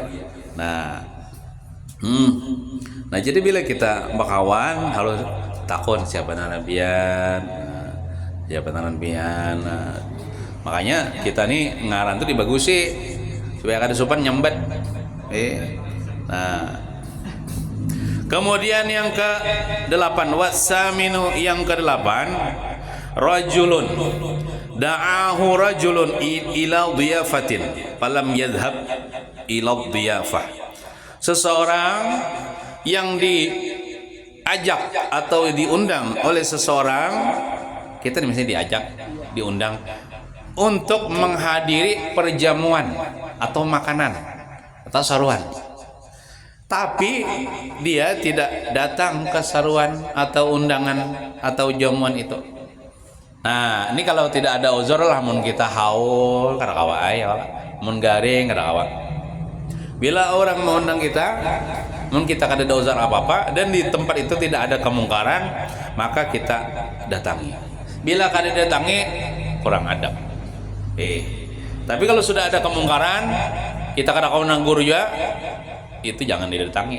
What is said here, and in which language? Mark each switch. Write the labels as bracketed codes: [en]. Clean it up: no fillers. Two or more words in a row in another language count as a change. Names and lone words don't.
[bjn] Nah, nah jadi bila kita bakawan harus takon siapa nabian, siapa nabian. Makanya kita nih ngaran tuh dibagusi supaya kada sopan nyambet. Nah, kemudian yang ke-8, wasaminu, yang ke-8, [ar] رجل دعاه رجل إلى ضيافة فلم يذهب إلى ضيافة. [bjn] Seseorang yang diajak atau diundang oleh seseorang, kita misalnya diajak, diundang untuk menghadiri perjamuan atau makanan atau saruan, tapi dia tidak datang ke saruan atau undangan atau jamuan itu. Nah, ini kalau tidak ada uzur lah, mun kita haul kada kawa ya, mun garing kada kawa. Bila orang mengundang kita, mun kita kada ada uzur apa-apa dan di tempat itu tidak ada kemungkaran, maka kita datangi. Bila kada datangi, kurang adab. Tapi kalau sudah ada kemungkaran, kita kada kau nanggur juga, itu jangan didatangi.